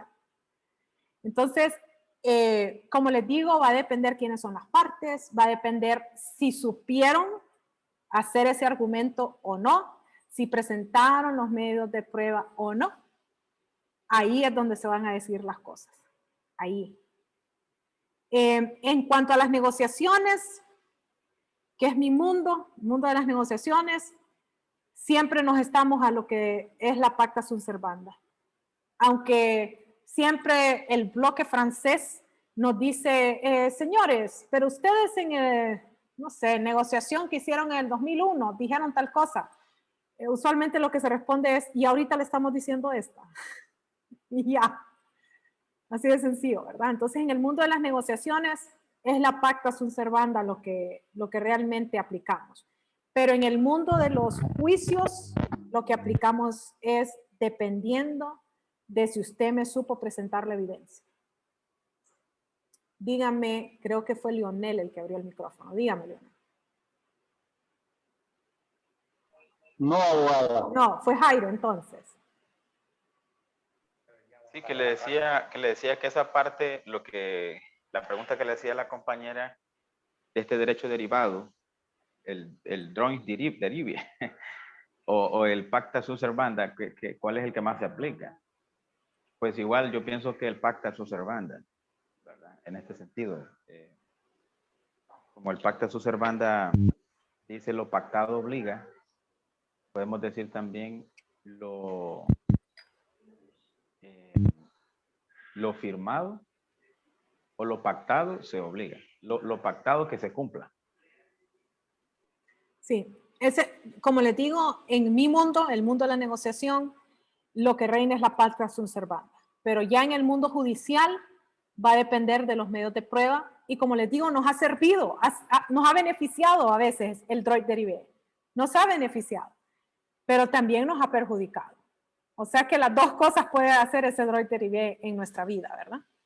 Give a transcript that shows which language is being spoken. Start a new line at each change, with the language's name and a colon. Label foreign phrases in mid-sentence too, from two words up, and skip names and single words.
Spanish: Entonces, como les digo, va a depender quiénes son las partes, va a depender si supieron hacer ese argumento o no, si presentaron los medios de prueba o no. Ahí es donde se van a decidir las cosas. Ahí. En cuanto a las negociaciones, que es mi mundo, el mundo de las negociaciones, siempre nos estamos a lo que es la
Latin: pacta sunt servanda.
Spanish: Aunque siempre el bloque francés nos dice, señores, pero ustedes en, no sé, negociación que hicieron en el 2001, dijeron tal cosa. Usualmente lo que se responde es, y ahorita le estamos diciendo esta. Y ya. Así de sencillo, ¿verdad? Entonces, en el mundo de las negociaciones es la
Latin: pacta sunt servanda
Spanish: lo que realmente aplicamos. Pero en el mundo de los juicios, lo que aplicamos es dependiendo de si usted me supo presentar la evidencia. Dígame, creo que fue Lionel el que abrió el micrófono. Dígame, Lionel. No, abogada. No, fue Jairo entonces. Sí, que le decía que esa parte, la pregunta que le hacía la compañera de este derecho derivado, el
English: joint derivative,
Latin: o el pacta sunt servanda,
Spanish: ¿cuál es el que más se aplica? Pues igual yo pienso que el
Latin: pacta sunt servanda,
Spanish: ¿verdad? En este sentido, como el
Latin: pacta sunt servanda
Spanish: dice lo pactado obliga, podemos decir también lo firmado o lo pactado se obliga. Lo pactado que se cumpla. Sí, como les digo, en mi mundo, el mundo de la negociación, lo que reina es la
Latin: pacta sunt servanda.
Spanish: Pero ya en el mundo judicial va a depender de los medios de prueba y como les digo, nos ha servido, nos ha beneficiado a veces el
French: droit derivé.
Spanish: Nos ha beneficiado, pero también nos ha perjudicado. O sea que las dos cosas puede hacer ese
French: droit derivé
Spanish: en nuestra vida, ¿verdad?